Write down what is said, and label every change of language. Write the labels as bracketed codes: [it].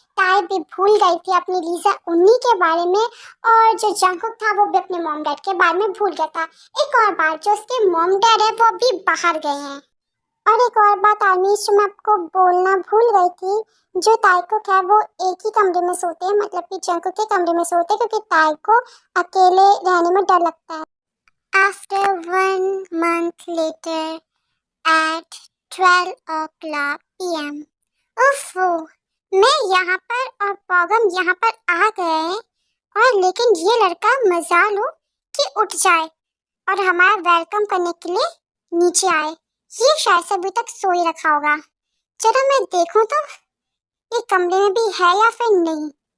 [hi] ताई भी भूल गई थी अपनी लीजा उन्नी के बारे में, और जो जंगकुक था वो भी अपने मॉम डैड के बारे में भूल गया था। एक और बात, जो उसके मॉम डैड है वो भी बाहर गए हैं। और एक और बात आर्मीज, जो मैं आपको बोलना भूल गई थी, जो ताइकुक है वो एक ही कमरे में सोते हैं, मतलब कि जंगकुक के कमरे में सोते हैं, क्योंकि ताई को अकेले रहने में डर लगता है। [en] After 1 month later at 12 o'clock p.m. [hi] उफ़ो, मैं यहाँ पर और पौगम यहाँ पर आ गए, और लेकिन ये लड़का मजाल हो कि उठ जाए और हमारा वेलकम करने के लिए नीचे आए। ये शायद से अभी तक सो ही रखा होगा। चलो मैं देखूं तो ये कमरे में भी है या फिर नहीं।